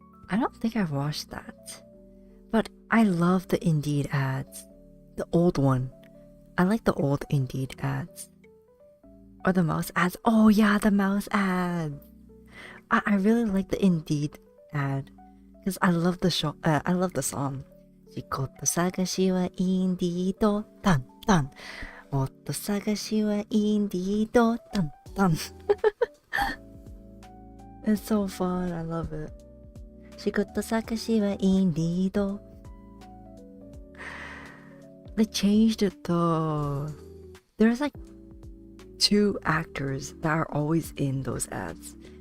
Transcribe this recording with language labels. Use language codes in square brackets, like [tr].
[en] I don't think I've watched that, but I love the Indeed ads. The old one. I like the old Indeed ads. Or the mouse ads. Oh yeah, the mouse ad. I really like the Indeed ad because I love the show. I love the song. [ja] 仕事探しはインディードタンタン。もっと探しはインディードタンタン。 [en] It's so fun. I love it. [ja] 仕事探しはインディード。 [en] They changed it though. There's like two actors that are always in those ads.